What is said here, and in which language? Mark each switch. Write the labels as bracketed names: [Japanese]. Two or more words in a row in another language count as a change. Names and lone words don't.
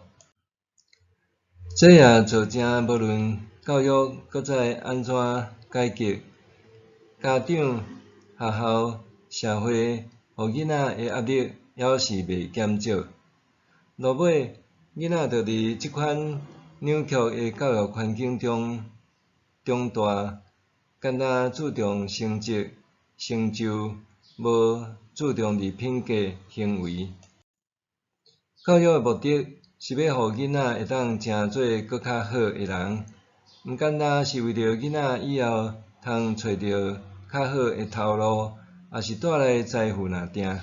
[Min Nan Chinese] 这也造成无论教育搁再安怎改革，家长、学校、社会互囡仔的压力还是袂减少。落尾，囡仔就伫即款扭曲的教育环境中长大，简单注重成绩、成就，无注重伫品格、行为。教育的目的是要互囡仔会当成做搁较好的人，毋简单是为着囡仔以后通找到较好的头路，也是带来财富若定。